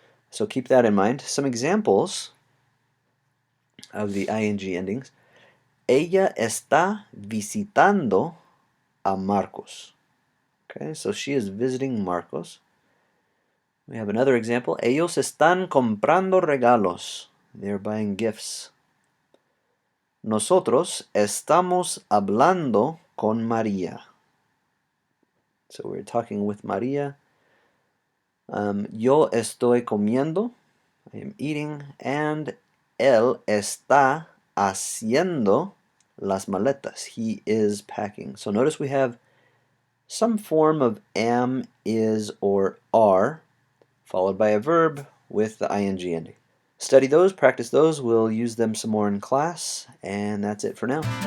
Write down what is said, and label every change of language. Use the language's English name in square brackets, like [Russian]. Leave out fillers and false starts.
[English] So keep that in mind. Some examples of the ing endings. [Spanish] Ella está visitando a Marcos. [English] Okay, so she is visiting Marcos. We have another example. [Spanish] Ellos están comprando regalos. [English] They're buying gifts. [Spanish] Nosotros estamos hablando con María. [English] So we're talking with María. [Spanish] Yo estoy comiendo. [English] I am eating. [Spanish] And él está haciendo las maletas. [English] He is packing. So notice we have some form of am, is, or are, followed by a verb with the ing ending. Study those, practice those. We'll use them some more in class. And that's it for now.